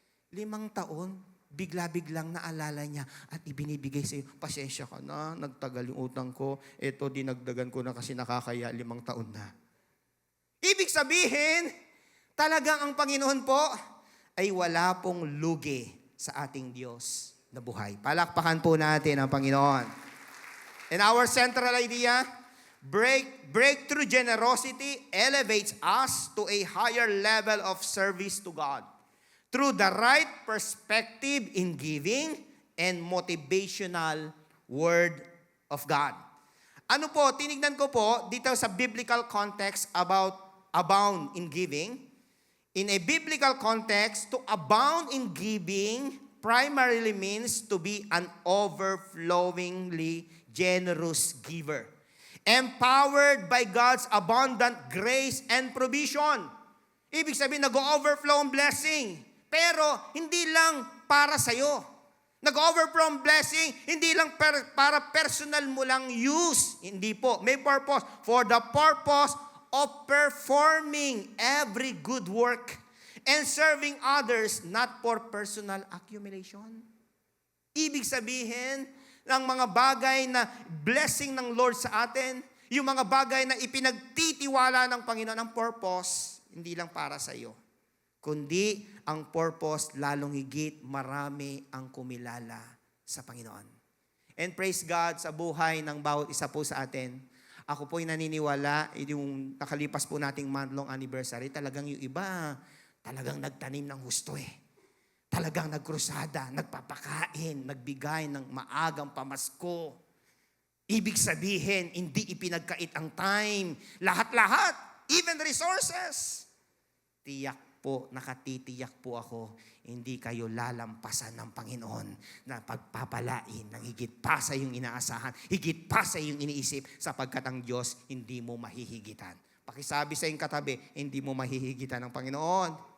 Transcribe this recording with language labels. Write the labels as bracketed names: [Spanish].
[Filipino] 5 taon, bigla-biglang naalala niya at ibinibigay sa iyo, pasensya ka na, nagtagal yung utang ko, eto dinagdagan ko na kasi nakakaya 5 taon na. Ibig sabihin, Talagang ang Panginoon po ay wala pong lugi sa ating Diyos na buhay. Palakpakan po natin ang Panginoon. [English] And our central idea, breakthrough generosity elevates us to a higher level of service to God through the right perspective in giving and motivational word of God. [Filipino] Ano po, tinignan ko po dito sa biblical context [English] about abound in giving. In a biblical context, to abound in giving primarily means to be an overflowingly generous giver, empowered by God's abundant grace and provision. [Filipino] Ibig sabihin, nag-overflow ang blessing, pero hindi lang para sa'yo. Nag-overflow ang blessing, hindi lang para personal mo lang use. Hindi po, may purpose. [English] For the purpose of performing every good work and serving others, not for personal accumulation. [Filipino] Ibig sabihin, ng mga bagay na blessing ng Lord sa atin, yung mga bagay na ipinagtitiwala ng Panginoon, ang purpose, hindi lang para sa iyo, kundi ang purpose, lalong higit, marami ang kumilala sa Panginoon. [English] And praise God [Filipino] sa buhay ng bawat isa po sa atin. Ako po'y naniniwala, yung nakalipas po nating month-long anniversary, talagang yung iba, talagang nagtanim ng husto Talagang nagkrusada, nagpapakain, nagbigay ng maagang pamasko. Ibig sabihin, hindi ipinagkait ang time. Lahat-lahat, even resources. Tiyak po, nakatitiyak po ako, hindi kayo lalampasan ng Panginoon na pagpapalain ng higit pa sa iyong inaasahan, higit pa sa iyong iniisip, sapagkat ang Diyos hindi mo mahihigitan. Pakisabi sa iyong katabi, hindi mo mahihigitan ng Panginoon.